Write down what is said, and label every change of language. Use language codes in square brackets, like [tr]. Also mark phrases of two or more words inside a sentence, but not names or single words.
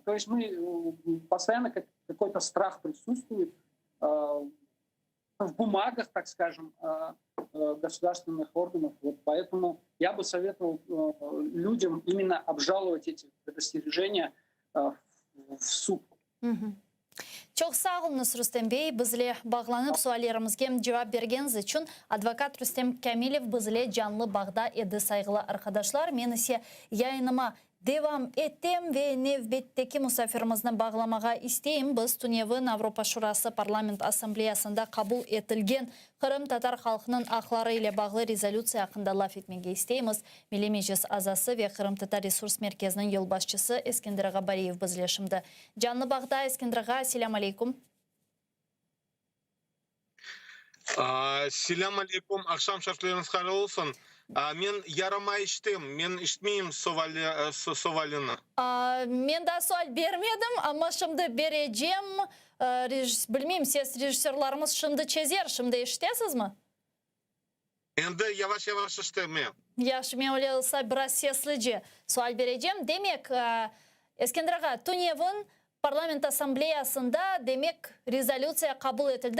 [ru] То есть мы постоянно какой-то страх присутствует в бумагах, так скажем, государственных органов. Вот поэтому я бы советовал людям именно обжаловать эти предостережения в суд. [crh] Çok sağ olunuz Rüstem Bey. Bizle bağlanıp suallarımızga cevap bergeniz için advokat Rüstem Kamilov bizle canlı bağda edi saygılı arkadaşlar. Men ise yayınıma devam ettim ve nevbetteki misafirimizni bağlamağa isteyim. Biz Tunev'in Avrupa Şurası Parlament Asambleyasında kabul etilgen Kırım Tatar halkının akları ile bağlı rezolüsiya hakkında laf etmege isteyimiz. Milli Meclis azası ve Kırım Tatar Resurs Merkezi'nin yol başçısı Eskender Gabariyev bizle şimdi. Canlı bağda Eskender Ağa, selam aleyküm. Selam aleyküm, akşam şartlarınız hayırlı olsun. Men yarama içtim, men içmeyeyim sualini. Men de sual vermedim ama şimdi vereceğim. Bilmeyeyim, siz rejissörlarımız şimdi çezer, şimdi iştesiz mi? Endi yavaş yavaş içtim men. Yaxşı, men öyle olsa biraz seslice sual vereceğim. Demek, Eskender Ağa, Tunev'in Parlament Asambleyasında demek rezolüsiya kabul edildi.